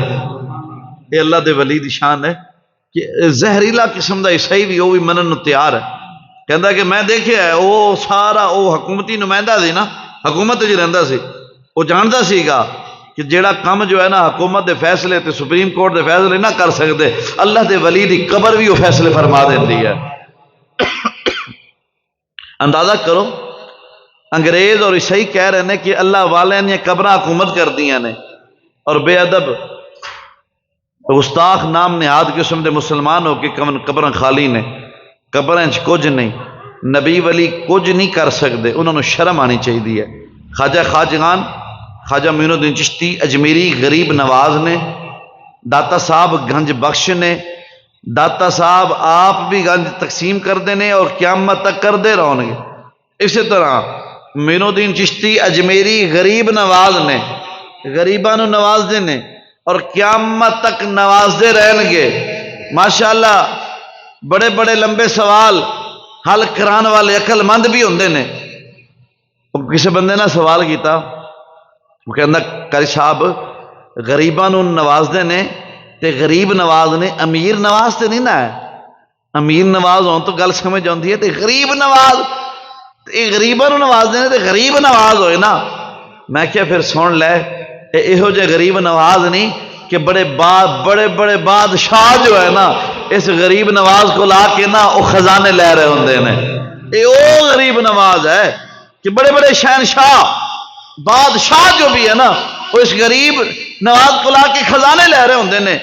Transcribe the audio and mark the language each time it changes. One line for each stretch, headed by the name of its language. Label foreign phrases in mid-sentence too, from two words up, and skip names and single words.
Punjabi: یہ اللہ دے ولی دی شان ہے کہ زہریلا قسم دا عیسائی بھی وہ بھی منن نو تیار ہے، کہندا کہ میں دیکھیا ہے وہ سارا وہ حکومتی نمائندہ سی نا، حکومت جی رہندا سی، وہ جاندا سی گا کہ جیڑا کم جو ہے نا حکومت دے فیصلے تے سپریم کورٹ دے فیصلے نہ کر سکتے، اللہ دے ولی دی قبر بھی وہ فیصلے فرما دیندی ہے۔ اندازہ کرو انگریز اور عیسائی کہہ رہے ہیں کہ اللہ والے نے قبراں حکومت کر دیاں نے، اور بے ادب گستاخ نام نہاد قسم دے مسلمان ہو کے قبراں خالی نے، قبراں وچ کچھ نہیں، نبی ولی کچھ نہیں کر سکتے، انہوں نے شرم آنی چاہیے۔ خواجہ خواجگان خواجہ معین الدین چشتی اجمیری غریب نواز نے، داتا صاحب گنج بخش نے، داتا صاحب آپ بھی گنج تقسیم کردے نے اور قیامت تک کردے رہن گے۔ اسی طرح معین الدین چشتی اجمیری غریب نواز نے، غریباں نو نوازدے نے اور قیامت تک نوازدے رہن گے۔ ماشاءاللہ بڑے بڑے لمبے سوال حل کران والے عقل مند بھی ہوندے نے۔ کسی بندے نے سوال کیتا، وہ کہندا قاری صاحب غریباں نو نوازدے نے تے غریب نواز نے، امیر نواز تے نہیں نا ہے، امیر نواز ہون تو گل سمجھ آتی ہے، تے غریب نواز یہ غریباں نو نواز دینے تے غریب نواز ہوئے نا۔ میں کیا پھر سن لے یہو جے غریب نواز نہیں کہ بڑے بڑے بادشاہ جو ہے نا اس غریب نواز کو لا کے نا وہ خزانے لے رہے ہوندے نے، یہ وہ غریب نواز ہے کہ بڑے بڑے شہنشاہ بادشاہ جو بھی ہے نا وہ اس غریب نواز کو لا کے خزانے لے رہے ہوندے نے۔